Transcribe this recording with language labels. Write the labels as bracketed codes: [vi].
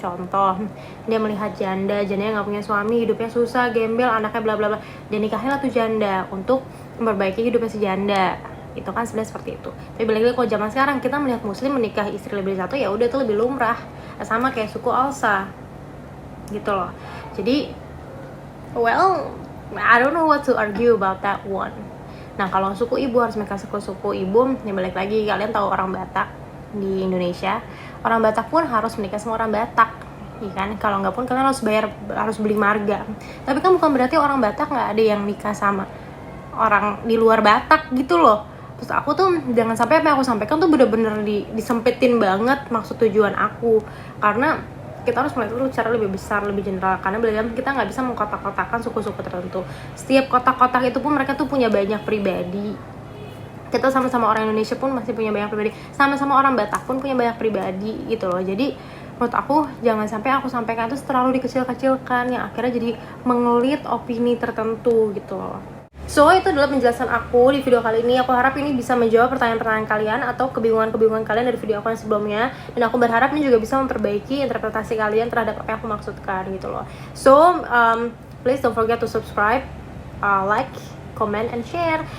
[id] Contoh, dia melihat janda yang nggak punya suami, hidupnya susah, gembel, anaknya bla bla bla, dia nikahinlah tuh janda untuk memperbaiki hidupnya si janda. Itu kan sebenarnya seperti itu. Tapi balik lagi, kalau zaman sekarang kita melihat muslim menikah istri lebih dari satu, ya udah itu lebih lumrah, sama kayak suku Hausa gitu loh. [en] Jadi well, I don't know what to argue about that one. [id] Nah kalau suku Ibu harus menikah suku Ibu, ya balik lagi, kalian tahu orang Batak di Indonesia, orang Batak pun harus menikah sama orang Batak, ya kan? Kalau nggak pun kalian harus beli marga. Tapi kan bukan berarti orang Batak nggak ada yang nikah sama orang di luar Batak gitu loh. Terus aku tuh jangan sampai apa yang aku sampaikan tuh bener-bener disempetin banget maksud tujuan aku, karena kita harus melihat dulu secara lebih besar, lebih general. Karena belajar kita nggak bisa mengkotak-kotakan suku-suku tertentu. Setiap kotak-kotak itu pun mereka tuh punya banyak pribadi. Kita sama-sama orang Indonesia pun masih punya banyak pribadi, sama-sama orang Batak pun punya banyak pribadi gitu loh. Jadi menurut aku jangan sampai aku sampaikan itu terlalu dikecil-kecilkan, yang akhirnya jadi mengelit opini tertentu gitu loh. So itu adalah penjelasan aku di video kali ini. Aku harap ini bisa menjawab pertanyaan-pertanyaan kalian atau kebingungan-kebingungan kalian dari video aku yang sebelumnya, dan aku berharap ini juga bisa memperbaiki interpretasi kalian terhadap apa yang aku maksudkan gitu loh. [en] So please don't forget to subscribe, like, comment, and share.